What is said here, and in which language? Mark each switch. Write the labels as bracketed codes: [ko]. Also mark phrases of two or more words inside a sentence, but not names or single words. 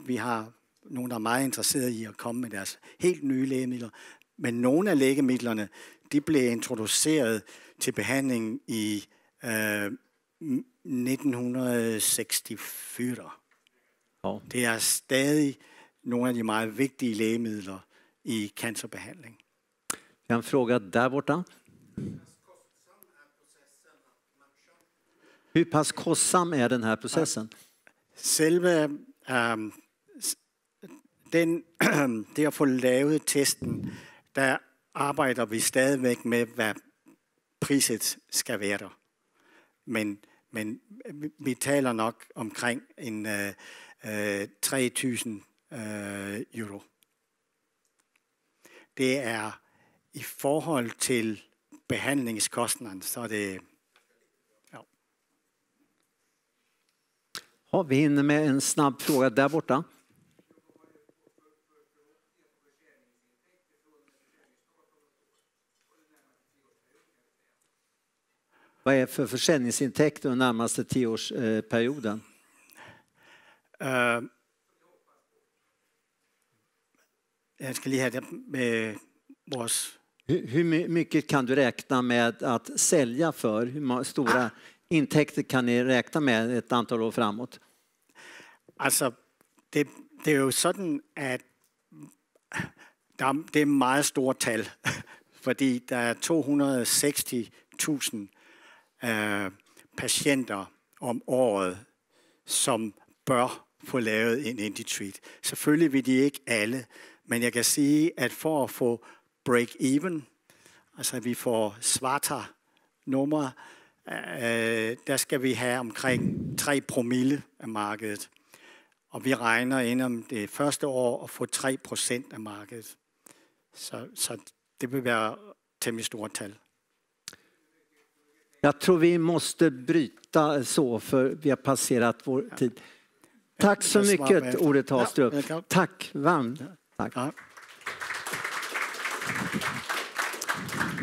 [da] Vi har nogen, der er meget interesserede i at komme med deres helt nye lægemidler. Men nogle af lægemidlerne, de blev introduceret til behandling i 1964. Det er stadig nogle af de meget vigtige lægemidler i cancerbehandling. [sv] Jag har en fråga där borta. Hur pass kostsam är den här processen? [da] Selve det at få lavet testen, der arbejder vi stadigvæk med, hvad priset skal være. Men vi taler nok omkring en 3.000 euro. Det er i forhold til behandlingskostnaden, så er det... [sv] Ja, vi hinner med en snabb fråga där borta. Vad är för försäljningsintäkt under närmaste 10-årsperioden? [da] Jag ska lige have det med vores... [sv] Hur mycket kan du räkna med att sälja för? Hur stora intäkter kan ni räkna med ett antal år framåt? [da] Altså, det er jo sådan, at det er meget stort tal, fordi der er 260.000 patienter om året, som bør få lavet en IndiTreat. Selvfølgelig vil de ikke alle, men jeg kan sige, at for at få break-even, altså at vi får [sv] svarta numre, [da] der skal vi have omkring 3 promille af markedet. Og vi regner inden det første år at få 3% af markedet. Så det vil være temmelig stort tal. [sv] Jag tror vi måste bryta så, för vi har passerat vår tid. Tack så mycket, Ore Thastrup. Tack, varmt. Tack.